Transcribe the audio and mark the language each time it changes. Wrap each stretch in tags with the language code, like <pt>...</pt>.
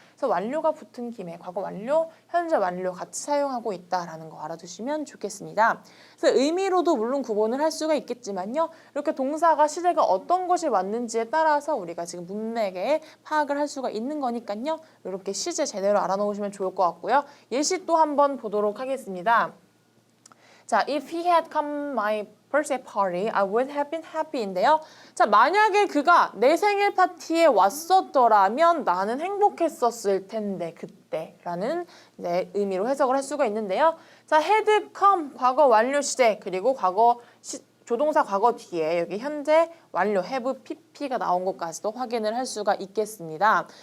<ko>그래서 완료가 붙은 김에 과거 완료, 현재 완료 같이 사용하고 있다라는 거 알아두시면 좋겠습니다. 그래서 의미로도 물론 구분을 할 수가 있겠지만요. 이렇게 동사가 시제가 어떤 것이 왔는지에 따라서 우리가 지금 문맥에 파악을 할 수가 있는 거니까요. 이렇게 시제 제대로 알아놓으시면 좋을 것 같고요. 예시 또 한번 보도록 하겠습니다.</ko> <en>자, if he had come my birthday party, I would have been happy</en> <ko>인데요. 자, 만약에 그가 내 생일 파티에 왔었더라면 나는 행복했었을 텐데 그때라는 의미로 해석을 할 수가 있는데요. 자, had come 과거 완료 시제 그리고 조동사 과거 뒤에 여기 현재 완료 have pp가 나온 것까지도 확인을 할 수가 있겠습니다.</ko>